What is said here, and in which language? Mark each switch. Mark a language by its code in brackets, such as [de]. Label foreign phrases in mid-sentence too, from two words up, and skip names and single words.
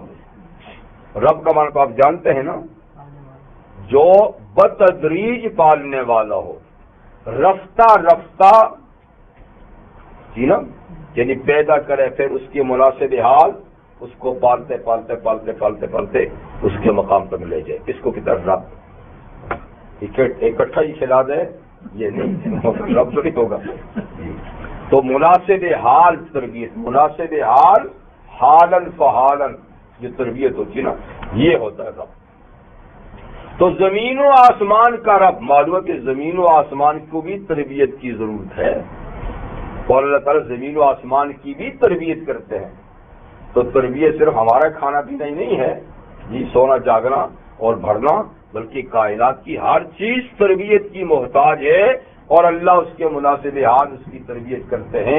[ur] رب کا معنی تو آپ جانتے ہیں نا، جو بتدریج پالنے والا ہو، رفتہ رفتہ، جی نا، یعنی پیدا کرے پھر اس کے مناسب حال اس کو پالتے پالتے پالتے پالتے پالتے اس کے مقام تک لے جائے. اس کو کہتا ہے رب. اکٹھا ہی کھلا دے یہ نہیں، رب تو نہیں ہوگا. تو مناسب حال تربیت، مناسب حال، [ar] حالن فحالن [ur] جو تربیت ہوتی ہے نا، یہ ہوتا ہے رب. تو زمین و آسمان کا رب، معلوم ہے کہ زمین و آسمان کو بھی تربیت کی ضرورت ہے، اور اللہ تعالیٰ زمین و آسمان کی بھی تربیت کرتے ہیں. تو تربیت صرف ہمارا کھانا پینا ہی نہیں ہے جی، سونا جاگنا اور بھرنا، بلکہ کائنات کی ہر چیز تربیت کی محتاج ہے، اور اللہ اس کے مناسب حال اس کی تربیت کرتے ہیں.